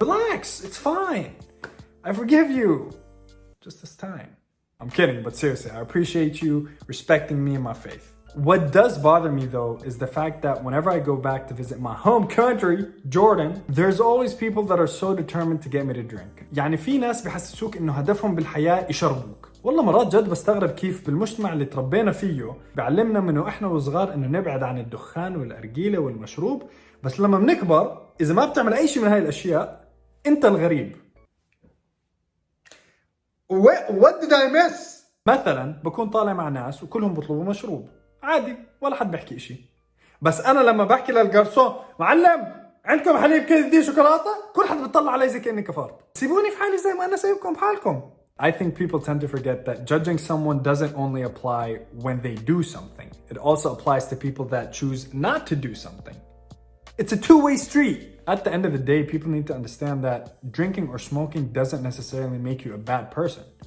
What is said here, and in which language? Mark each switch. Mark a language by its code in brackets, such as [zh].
[en] Relax. It's fine. I forgive you. Just this time. I'm kidding, but seriously, I appreciate you respecting me and my faith. What does bother me though is the fact that whenever I go back to visit my home country, Jordan, there's always people that are so determined to get me to drink. [ar] يعني في ناس بيحسسوك انه هدفهم بالحياة يشربوك. والله مرات جد بستغرب كيف بالمجتمع اللي تربينا فيه بيعلمنا منه احنا وصغار انه نبعد عن الدخان والأرجيلة والمشروب، بس لما بنكبر اذا ما بتعمل اي شيء من هاي الاشياء انت الغريب. [en] What did I miss? [ar] مثلا بكون طالع مع ناس وكلهم بيطلبوا مشروب عادي ولا حد بحكي اشي، بس انا لما بحكي للجرسون معلم عندكم حليب كده شوكولاته، كل حد بيطلع علي زي كاني كفرت. سيبوني في حالي زي ما انا سايبكم بحالكم. [en] I think people tend to forget that judging someone doesn't only apply when they do something. It also applies to people that choose not to do something. It's a two-way street. At the end of the day, people need to understand that drinking or smoking doesn't necessarily make you a bad person.